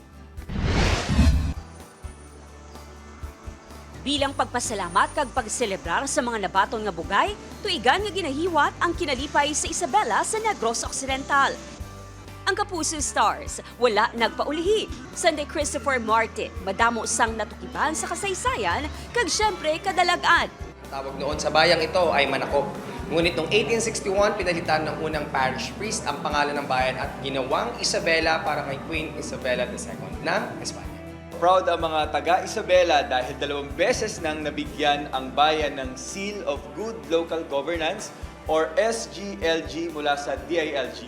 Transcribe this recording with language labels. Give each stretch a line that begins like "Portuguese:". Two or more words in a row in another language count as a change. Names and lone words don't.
Hiligaynon: Bilang pagpasalamat kag pagselebrar sa mga nabaton nga bugay, tuigan nga ginahiwat ang kinalipay sa Isabela sa Negros Occidental. Ang Kapuso Stars, wala nagpaulihi. Sunday Christopher Martin, madamo sang natukiban sa kasaysayan, kag syempre kadalagan.
Filipino: Tawag noon sa bayang ito ay Manako. Ngunit noong 1861, pinalitan ng unang parish priest ang pangalan ng bayan at ginawang Isabela para kay Queen Isabela II ng Espanya. Proud ang mga taga-Isabela dahil 2 beses nang nabigyan ang bayan ng Seal of Good Local Governance or SGLG mula sa DILG.